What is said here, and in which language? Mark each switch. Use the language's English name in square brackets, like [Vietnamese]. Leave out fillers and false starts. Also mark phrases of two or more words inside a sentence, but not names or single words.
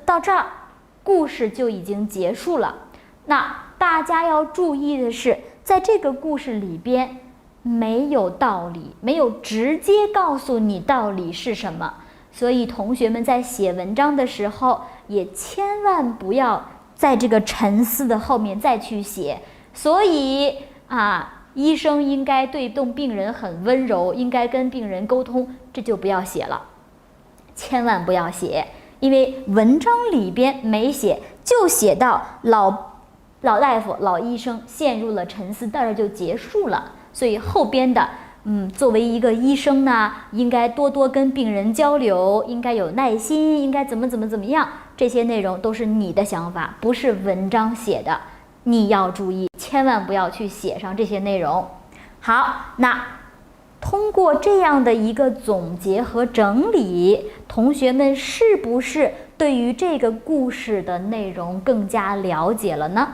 [Chinese] 到這兒，故事就已經結束了。那大家要注意的是，在這個故事裡邊沒有道理，沒有直接告訴你道理是什麼，所以同學們在寫文章的時候也千萬不要在這個沉思的後面再去寫。所以醫生應該對動病人很溫柔，應該跟病人溝通，這就不要寫了，千萬不要寫，因為文章裡邊沒寫，就寫到老大夫、老醫生陷入了沉思，到這就結束了。所以後邊的作為一個醫生呢，應該多多跟病人交流，應該有耐心，應該怎麼樣，這些內容都是你的想法，不是文章寫的，你要注意，千萬不要去写上这些內容。好，那通過這樣的一個總結和整理，同學們是不是對於這個故事的內容更加了解了呢？